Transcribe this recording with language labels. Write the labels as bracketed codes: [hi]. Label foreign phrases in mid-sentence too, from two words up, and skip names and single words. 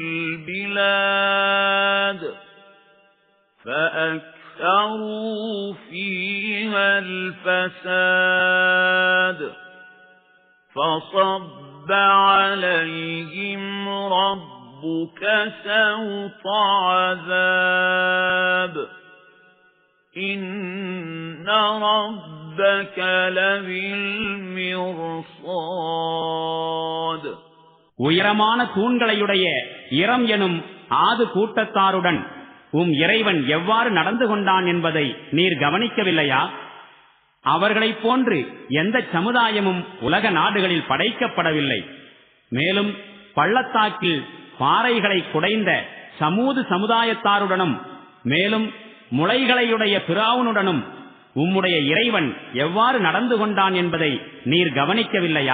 [ar] البلاد فأكثروا فيها الفساد فصب عليهم ربك سوط عذاب إن ربك لبالمرصاد. [ta] உயரமான தூண்களையுடைய இரம் எனும் ஆது கூட்டத்தாருடன் இறைவன் எவ்வாறு நடந்து கொண்டான் என்பதை நீர் கவனிக்கவில்லையா? அவர்களைப் போன்று எந்த சமுதாயமும் உலக நாடுகளில் படைக்கப்படவில்லை. மேலும் பள்ளத்தாக்கில் பாறைகளை குடைந்த சமூது சமுதாயத்தாருடனும் மேலும் முளைகளையுடைய பிராவுனுடனும் உம்முடைய இறைவன் எவ்வாறு நடந்து கொண்டான் என்பதை நீர் கவனிக்கவில்லையா?